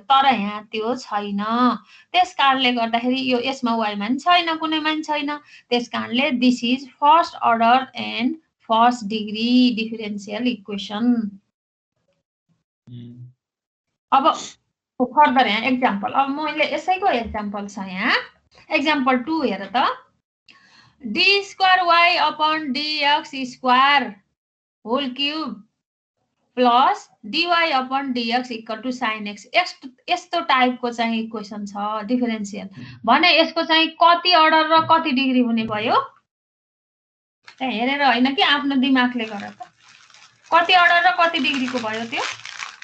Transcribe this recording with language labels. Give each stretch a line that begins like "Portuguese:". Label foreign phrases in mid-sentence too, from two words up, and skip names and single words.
Nepali: तर यहाँ त्यो छैन, त्यसकारणले गर्दाखेरि यो यसमा y मान छैन, कुनै मान छैन, त्यसकारणले
English: this is first order and first degree differential equation.
Nepali: अब फर्दर यहाँ एक्जाम्पल, अब मैले यसैको एक्जाम्पल छ यहाँ एक्जाम्पल 2 हेर त,
English: d square y upon dx square whole cube plus dy upon dx equal to sin x.
Nepali: यस्तो टाइपको चाहिँ इक्वेसन छ डिफरेन्शियल भने यसको चाहिँ कति अर्डर र कति डिग्री हुने भयो त्यहाँ हेरेर हैन कि आफ्नो दिमागले गर त, कति अर्डर र कति डिग्रीको भयो त्यो